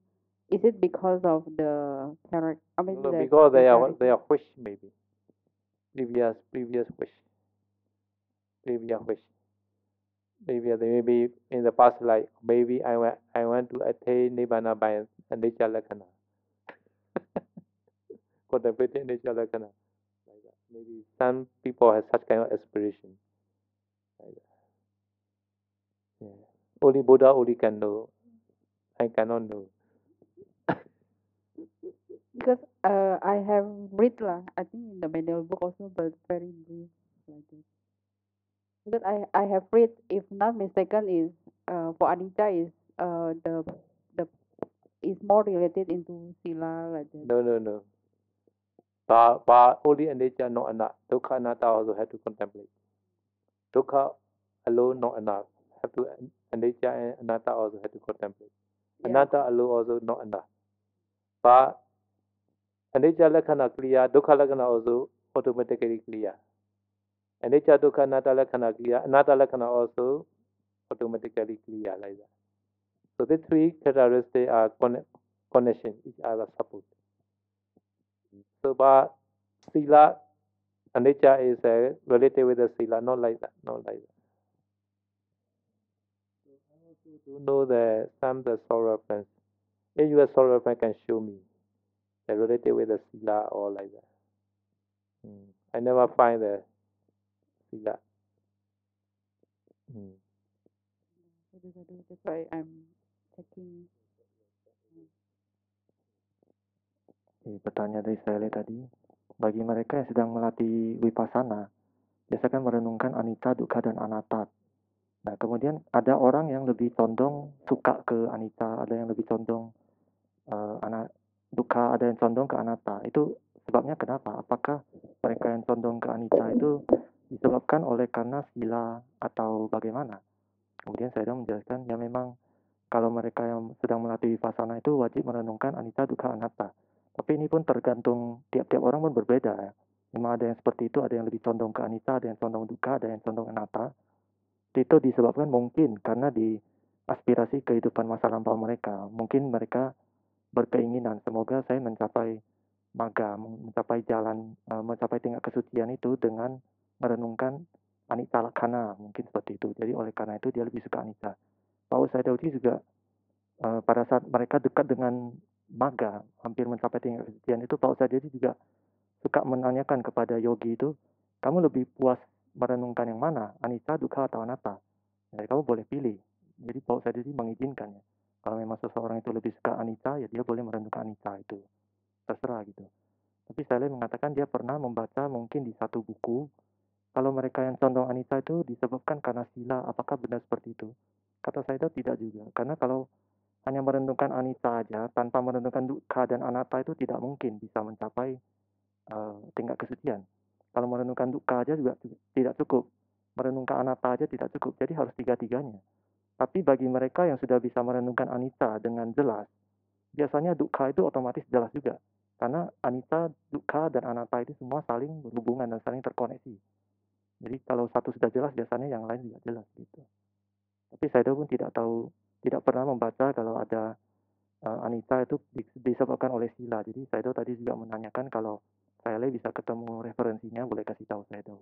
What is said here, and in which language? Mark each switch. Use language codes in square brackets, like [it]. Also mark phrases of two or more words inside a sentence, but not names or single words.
[en] Is it because of the character? I mean, No, the because they are character. wish maybe. Previous wish. Previous wish. Maybe they may be in the past life. Maybe I want to attain nibbana by [pi] anicca lakkhana. [en] Contemplating [pi] anicca lakkhana. [en] Like that. Maybe some people have such kind of aspiration. Like that. Yeah. Only Buddha only can know. I cannot know. Because I have read lah, I think in the manual book also, but very brief like this. Because I have read, if not mistaken, is for anicca is the is more related into sila like that. No. But only anicca, not enough. [pi] Dukkha, anatta [en] also have to contemplate. Dukkha alone not enough. Have to anicca and anatta also have to contemplate. Yeah. Anatta alone also not enough. But [pi] anicca lakkhana [en] clear, [pi] dukkha lakkhana [en] also automatically clear. [pi] Anicca, dukkha, anatta lakkhana [en] clear, [pi] anatta lakkhana [en] also automatically clear like that. So these three characteristics are connection, each other support. So but sila, anicca is related with the sila, not like that. To know the soul reference. If you have soul reference, can show me the related with the sila or like that. I never find the sila. That's why I'm checking. [id] Pertanyaan dari saya tadi, bagi mereka yang sedang melatih Vipassana, biasakan merenungkan [pi] anicca, dukkha, [id] dan anatta. Nah, kemudian ada orang yang lebih condong suka ke anicca, ada yang lebih condong dukkha, ada yang condong ke anatta. Itu sebabnya kenapa? Apakah mereka yang condong ke anicca itu disebabkan oleh karena sila atau bagaimana? Kemudian saya menjelaskan, ya memang kalau mereka yang sedang melatih Vipassana itu wajib merenungkan [pi] anicca, dukkha, anatta. [id] Tapi ini pun tergantung, tiap-tiap orang pun berbeda ya. Memang ada yang seperti itu, ada yang lebih condong ke anicca, ada yang condong dukkha, ada yang condong anatta. Itu disebabkan mungkin karena di aspirasi kehidupan masa lampau mereka. Mungkin mereka berkeinginan, semoga saya mencapai magga, mencapai jalan, mencapai tingkat kesucian itu dengan merenungkan [pi] anicca lakkhana, [id] mungkin seperti itu. Jadi oleh karena itu dia lebih suka anicca. Paus Sayadaw juga pada saat mereka dekat dengan magga, hampir mencapai tingkat kesucian itu, Paus Sayadaw juga suka menanyakan kepada yogi itu, kamu lebih puas merenungkan yang mana, [pi] anicca, dukkha, [id] atau anatta? Jadi kamu boleh pilih. Jadi Paul sendiri mengizinkan ya. Kalau memang seseorang itu lebih suka anicca, ya dia boleh merenungkan anicca itu. Terserah gitu. Tapi Saleh mengatakan dia pernah membaca mungkin di satu buku, kalau mereka yang condong anicca itu disebabkan karena sila, apakah benar seperti itu? Kata saya itu tidak juga. Karena kalau hanya merenungkan anicca aja, tanpa merenungkan dukkha dan anatta itu tidak mungkin bisa mencapai tingkat kesucian. Kalau merenungkan dukkha aja juga tidak cukup. Merenungkan anatta aja tidak cukup. Jadi harus tiga-tiganya. Tapi bagi mereka yang sudah bisa merenungkan anicca dengan jelas, biasanya dukkha itu otomatis jelas juga. Karena [pi] anicca, dukkha, [id] dan anatta itu semua saling berhubungan dan saling terkoneksi. Jadi kalau satu sudah jelas, biasanya yang lain juga jelas gitu. Tapi saya pun tidak tahu, tidak pernah membaca kalau ada anicca itu disebabkan oleh sila. Jadi saya tadi juga menanyakan kalau saya bisa ketemu referensinya, boleh kasih tahu saya tahu.